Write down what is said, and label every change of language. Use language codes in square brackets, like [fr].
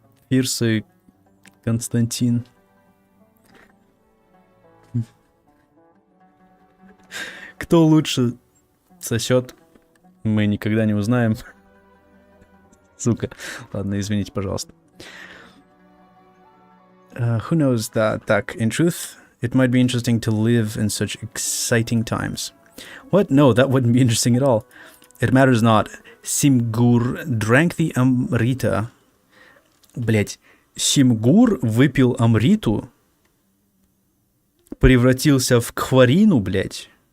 [ru] Фирс и Константин. Кто лучше сосет, мы никогда не узнаем. Сука. Ладно, извините, пожалуйста. [en] Who knows that? [ru] Так, [en] in truth, it might be interesting to live in such exciting times. What? No, that wouldn't be interesting at all. It matters not. Simgur drank the Amrita. [ru] Блять, Симгур выпил Амриту, превратился в Кхварину, блять.